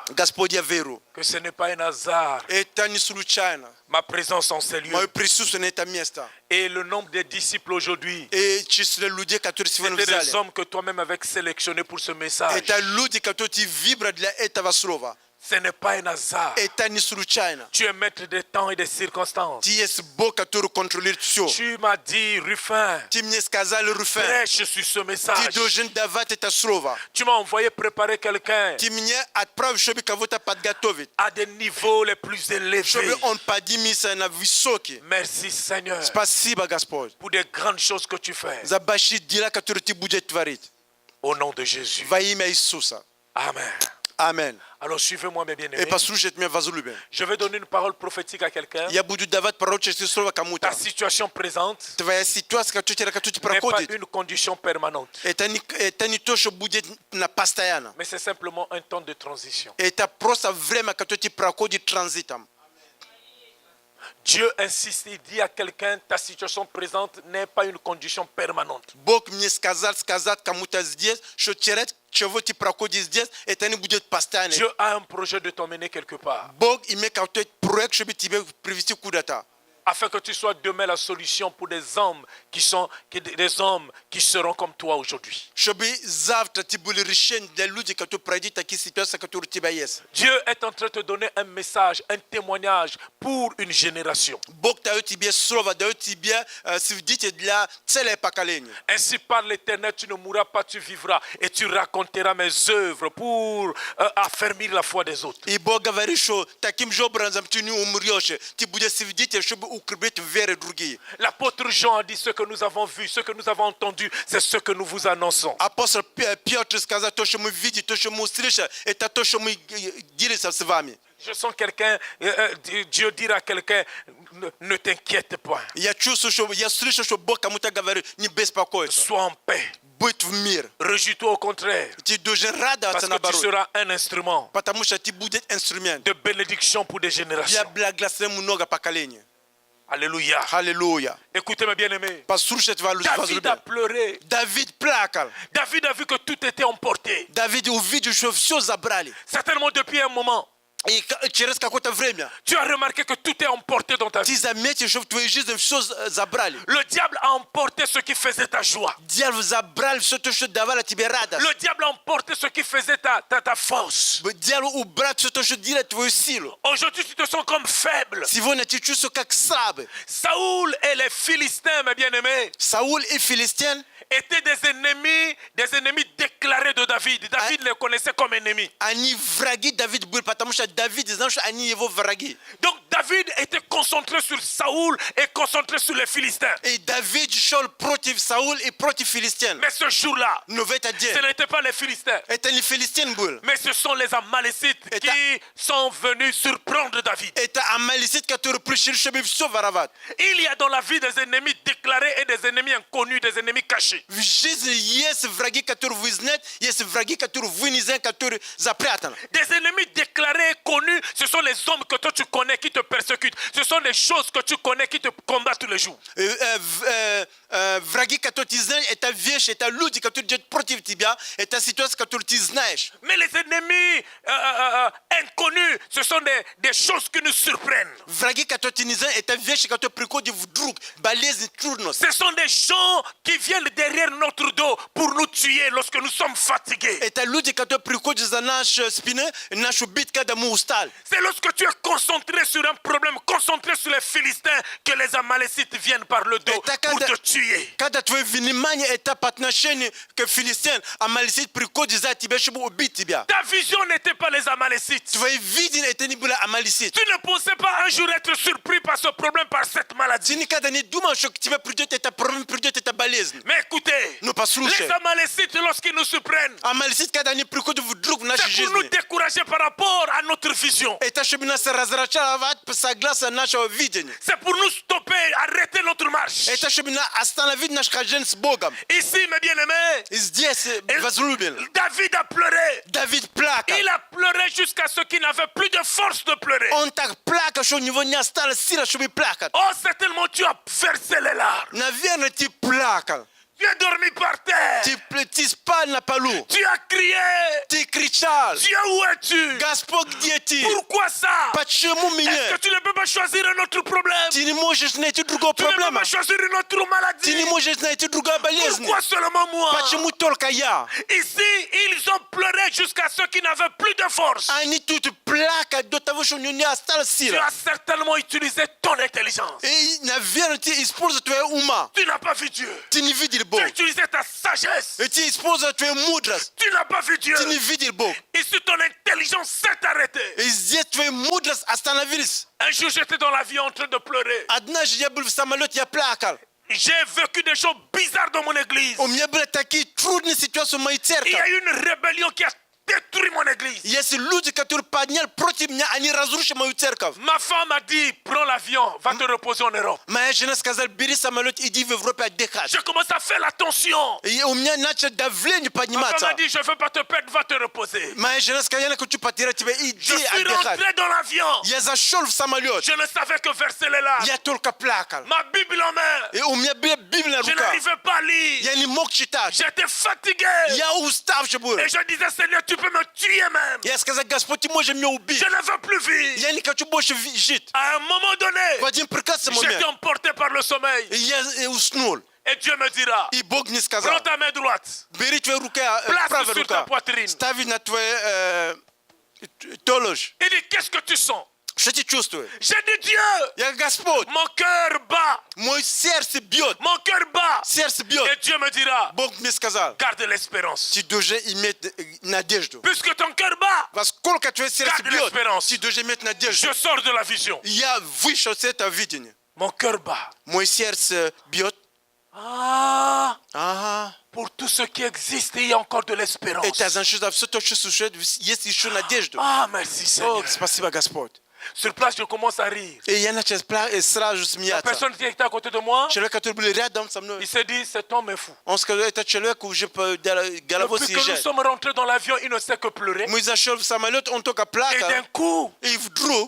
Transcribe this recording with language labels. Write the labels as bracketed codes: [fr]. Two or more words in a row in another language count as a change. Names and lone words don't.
[ru] Господь, я верю. [fr] que ce n'est pas un hasard. [ru] Это не случайно. [fr] Ma présence en ces lieux. [ru] Мое присутствие на это место. [fr] Et le nombre des disciples aujourd'hui, [ru] И число людей, которые сегодня в [fr] c'était des [ru] зале. [fr] hommes que toi-même avais sélectionnés pour ce message. [ru] Это люди, которые ты выбрал для этого слова. [fr] Ce n'est pas un hasard. [ru] Это не случайно. [fr] Tu es maître des temps et des circonstances. [ru] Ты есть Бог, который контролирует все. [fr] Tu m'as dit, Ruffin, [ru] Ты мне сказал, Руфен, [fr] prêche sur ce [ru] ты [fr] message. [ru] должен давать это слово. [fr] Tu m'as envoyé préparer quelqu'un [ru] Ты мне отправил, чтобы кого-то подготовить. [fr] à des niveaux les plus élevés. [ru] Чтобы он поднимется на высокий. [fr] Merci Seigneur [ru] Спасибо, Господь, [fr] pour des grandes choses que tu fais. [ru] за большие дела, которые ты будешь творить. [fr] Au nom de Jésus. [ru] Во имя Иисуса. [fr] Amen. [ru] Аминь. [fr] Alors suivez-moi mes [ru] И [fr] bien-aimés. [ru] послушайте меня, возлюбленные. [fr] Je vais donner une parole prophétique à quelqu'un. [ru] Я буду давать пророческое слово кому-то. [fr] Ta situation présente [ru] Твоя ситуация, которую ты [fr] n'est pas [ru] проходишь, [fr] une condition permanente, [ru] это не то, что будет на постоянно. [fr] mais c'est simplement un temps de transition. [ru] Это просто время, которое ты проходишь транзитом. [fr] Dieu insiste et dit à quelqu'un, ta situation présente n'est pas une condition permanente. [ru] Бог мне сказал сказать кому-то здесь, что через чего ты проходишь здесь, это не будет постоянно. [fr] Dieu a un projet de t'emmener quelque part, [ru] Бог имеет какой-то проект, чтобы тебя привести куда-то. [fr] afin que tu sois demain la solution pour des hommes qui seront comme toi aujourd'hui. [ru] Чтобы завтра ты был решен для людей, которые пройдут такие ситуации, которые у тебя есть. [fr] Dieu est en train de te donner un message, un témoignage pour une génération. [ru] Бог дает тебе слово, дает тебе свидетель для целое поколение. [fr] Ainsi parle l'Éternel, tu ne mourras pas, tu vivras et tu raconteras mes œuvres pour affermir la foi des autres. [ru] И Бог говорит, что таким же образом ты не умрешь. Ты будешь свидетель, чтобы укреплять веры другие. [fr] L'apôtre Jean a dit ce que nous avons vu, ce que nous avons entendu, c'est ce que nous vous annonçons. [ru] Апостол Петр сказал, то, что мы видим, то, что мы услышали, это то, что мы делимся с вами. [fr] Je sens quelqu'un, Dieu dire à quelqu'un, ne t'inquiète pas, [ru] Я чувствую, что я слышу, что Бог кому-то говорит, не беспокойся, [fr] sois en paix, [ru] будь в мир. [fr] réjouis-toi au contraire, [ru] Ты должен радоваться [fr] parce que tu [ru] наоборот, [fr] seras un instrument [ru] потому что ты будешь инструмент [fr] de bénédiction pour des [ru] для [fr] générations. [ru] благословения много поколений. [fr] Alléluia. [ru] Аллилуйя. [fr] Écoutez mes bien-aimés, [ru] Послушайте, [fr] David a [ru] возлюбленные. [fr] pleuré, [ru] Давид плакал. [fr] David a vu que tout était emporté. [ru] Давид увидел, что все забрали. [fr] Certainement depuis un moment, [ru] И через какое-то время [fr] tu as remarqué que tout est emporté dans ta vie. [ru] ты заметишь, что в твоей жизни все забрали. [fr] Le diable a emporté ce qui faisait ta joie. [ru] Дьявол забрал все то, что давало тебе радость. [fr] Le diable a emporté ce qui faisait ta force. [ru] Дьявол убрал все то, что делает твою силу. [fr] Aujourd'hui, tu te sens comme faible. [ru] Сегодня ты чувствуешь как слабый. [fr] Saoul et les Philistins, mes bien-aimés, [ru] Саул и Филистин, [fr] étaient des ennemis déclarés de David. David les connaissait comme ennemis. [ru] они враги Давида были, потому что Давид знал, что они его враги. [fr] Donc David était concentré sur Saoul et concentré sur les Philistins. [ru] И Давид шел против Саула и против Филистин. [fr] Mais ce jour-là, [ru] Но в этот день [fr] ce n'était pas les Philistins, [ru] это не Филистин был. [fr] mais ce sont les Amalécites qui sont venus surprendre David. [ru] Это амалисит, который пришел, чтобы все воровать. [fr] Il y a dans la vie des ennemis déclarés et des ennemis inconnus, des ennemis cachés. [ru] В жизни есть враги, которые вы знаете, есть враги, которые вы не знаете, которые запрятаны. [fr] Des ennemis déclarés et connus, ce sont les hommes que toi tu connais qui te persécutent. Ce sont les choses que tu connais qui te combattent tous les jours. [ru] Враги, которые ты знаешь, это вещи, это люди, которые идут против тебя, это ситуация, которую ты знаешь. [fr] Mais les ennemis inconnus, ce sont des choses qui nous surprennent. [ru] Враги, которые ты не знаешь, это вещи, которые приходят вдруг, болезни, трудности. [fr] Ce sont des gens qui viennent derrière notre dos pour nous tuer lorsque nous sommes fatigués. [ru] Это люди, которые приходят за нашу спину, нашу бит, когда мы устали. [fr] C'est lorsque tu es concentré sur un problème, concentré sur les Philistins, que les Amalécites viennent par le dos pour te tuer. [ru] Когда твое внимание это по отношению к филистимлянам, амалисит приходит за тебя, чтобы убить тебя. [fr] Ta vision n'était pas les Amalécites. [ru] Твое видение это не было амалисит. [fr] Tu ne pensais pas un jour être surpris par ce problème, par cette [ru] Ты [fr] maladie. [ru] никогда не думал, что к тебе придет это проблема, придет эта болезнь. [fr] Mais écoutez, [ru] Ну послушай, [fr] les Amalécites, lorsqu'ils nous surprennent, [ru] амалисит, когда они приходят вдруг в нашу [fr] c'est pour nous [ru] жизнь, [fr] décourager par rapport à notre vision. [ru] это чтобы нас разрачивать согласно нашего видения. [fr] C'est pour nous stopper, arrêter notre marche. [ru] Это чтобы остановить наш хождение с Богом. [fr] Ici, mes bien-aimés, [ru] И здесь, возлюбленный, [fr] David a pleuré. [ru] Давид плакал. [fr] Il a pleuré jusqu'à ce qu'il n'avait plus de force de pleurer. [ru] Он так плакал, что у него не осталось сил, чтобы плакать. [fr] Oh, certainement tu as versé les larmes. [ru] Наверное, ты плакал. [fr] Tu es dormi par terre. [ru] Ты спал на полу. [fr] Tu as crié. [ru] Ты кричал. [fr] Dieu, où es-tu? [ru] Господь, где ты? [fr] Pourquoi ça? [ru] Почему [fr] Est-ce [ru] меня? [fr] que tu ne peux pas choisir un autre problème? [ru] Ты не можешь найти другого [fr] Tu ne peux [ru] проблема. [fr] pas choisir une autre [ru] Ты [fr] maladie? [ru] не можешь найти другую болезнь. [fr] Pourquoi seulement moi? [ru] Почему только я? [fr] Ici, ils ont pleuré jusqu'à ce qu'ils n'avaient plus de force. [ru] Они тут плакают до того, что у него не осталось [fr] Tu [ru] сил. [fr] as certainement utilisé ton intelligence. [ru] И, наверное, ты используешь твою ума. [fr] Tu n'as pas vu Dieu. [ru] Ты не видел [fr] Tu [ru] Бога. [fr] as utilisé ta sagesse. [ru] И ты используешь твою мудрость. [fr] Tu n'as pas vu Dieu. [ru] Ты не видел Бога. [fr] Ici, ton intelligence s'est arrêtée. [ru] И здесь твоя мудрость остановилась. [fr] Un jour, j'étais dans la vie en train de pleurer. [ru] Однажды я был в самолете, я плакал. [fr] J'ai vécu des choses bizarres dans mon église. [ru] У меня были такие трудные ситуации в моей [fr] Il y [ru] церкви. [fr] a eu une rébellion qui a détruit mon église. [ru] Есть люди, которые подняли против меня, они разрушили мою церковь. [fr] Ma femme a dit, prends l'avion, va te reposer en Europe. [ru] Моя жена сказала, бери самолет, иди в Европу отдыхать. [fr] J'ai commencé à faire l'attention. [ru] И у меня начало давление [fr] Ma femme [ru] подниматься. [fr] a dit, je ne veux pas te perdre, va te reposer. [ru] Моя жена сказала, я не хочу потерять тебя, [fr] Je [ru] иди [fr] suis [ru] отдыхать. [fr] rentré dans l'avion. [ru] Я зашел в самолет, [fr] Je ne savais que verser les larmes. [ru] я только плакал. [fr] Ma Bible en main. [ru] И у меня была Библия на [fr] Je [ru] руках. [fr] n'arrivais pas à lire. [ru] Я не мог читать. [fr] J'étais fatigué. [ru] Я уставший был. [fr] Et je disais, Seigneur, tu peux me tuer même. [ru] Я сказал, Господь, ты можешь меня убить. [fr] Je ne veux plus vivre. [ru] Я не хочу больше жить. [fr] À un moment [ru] В [fr] donné, [ru] один прекрасный [fr] j'étais [ru] момент [fr] emporté par le sommeil. [ru] и я уснул. [fr] Et Dieu me dira, [ru] И Бог мне [fr] prends [ru] сказал, [fr] ta main droite, [ru] бери твою руку, [fr] place [ru] правую [fr] sur [ru] руку, [fr] ta poitrine. [ru] ставь на твою толочь. [fr] Il dit, qu'est-ce que tu sens? [ru] Что ты чувствуешь? [fr] J'ai dit, Dieu, [ru] Я Господь, [fr] mon cœur bat, [ru] мой сердце бьет, [fr] mon cœur bat. [ru] сердце [fr] Et [ru] бьет. [fr] Dieu me dira, [ru] Бог мне сказал, [fr] garde l'espérance. [ru] ты должен иметь надежду. [fr] Puisque ton cœur bat, [ru] Во сколько твое сердце [fr] Garde [ru] бьет, [fr] l'espérance. [ru] ты должен иметь надежду. [fr] je sors de la vision. [ru] Я вышел с этого видения. [fr] Mon cœur bat. [ru] Мой сердце бьёт. Aha. [fr] Pour tout ce qui existe, il y a encore de l'espérance. [ru] Это значит, что все то, что существует, есть еще надежда. [fr] Merci [ru] О, [fr] Seigneur. [ru] спасибо, Господь. [fr] Sur place, je commence à rire. [ru] И я начал сразу [fr] La [ru] смеяться. [fr] personne qui était à côté de moi, [ru] Человек, который был рядом со мной, [fr] il s'est dit, cet homme est fou. [ru] он сказал, это человек уже головой [fr] Depuis que nous [ru] съезжает. [fr] sommes rentrés dans l'avion, il ne sait que pleurer. [ru] Мы зашел в самолет, он только [fr] Et [ru] плакал. [fr] d'un coup, [ru] И вдруг